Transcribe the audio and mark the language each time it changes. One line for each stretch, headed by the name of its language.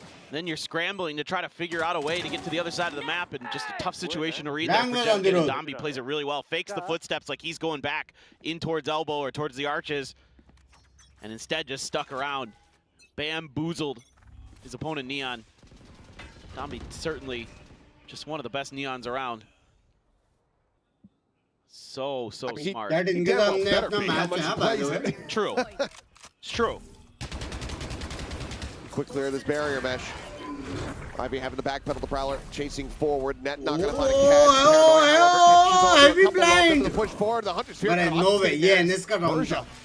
English: Then you're scrambling to try to figure out a way to get to the other side of the map, and just a tough situation to read there for Jemkin, and Dombi plays it really well. Fakes the footsteps like he's going back in towards elbow or towards the arches, and instead just stuck around. Bamboozled his opponent Neon. Dombi certainly just one of the best Neons around. So smart.
Hindi: that इनके सामने अपना match है हाँ
English: by the way True. It's true. Quick clear of this barrier mesh. Ivy having the backpedal the Prowler, chasing forward. Net not going to find a catch. Ivy blind. The push forward. The Hunter's Fear. But no way,
Hindi: ये NS का round था.